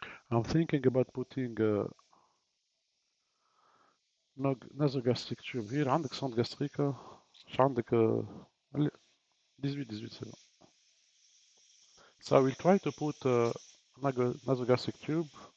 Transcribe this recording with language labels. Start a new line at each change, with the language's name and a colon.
English: I'm thinking about putting a nasogastric tube here.
Arabic: عندك صوند gastrique؟ مش عندك 18
French: c'est bon.
English: So I will try to put a nasogastric tube.